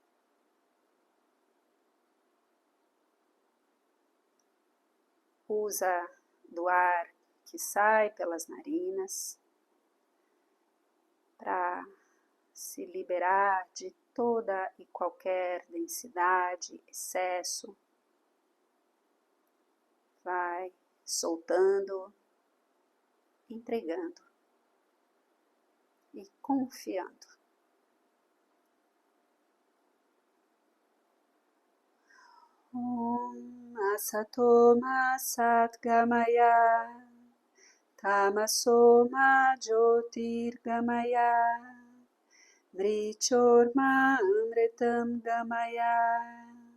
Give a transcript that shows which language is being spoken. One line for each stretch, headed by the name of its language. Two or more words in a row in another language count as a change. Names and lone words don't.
Portuguese: Usa do ar que sai pelas narinas para se liberar de toda e qualquer densidade, excesso. Vai soltando, entregando e confiando.
Sanskrit: ॐ असतो मा सद्गमय तमसो मा ज्योतिर्गमय मृत्योर्मा अमृतं गमय.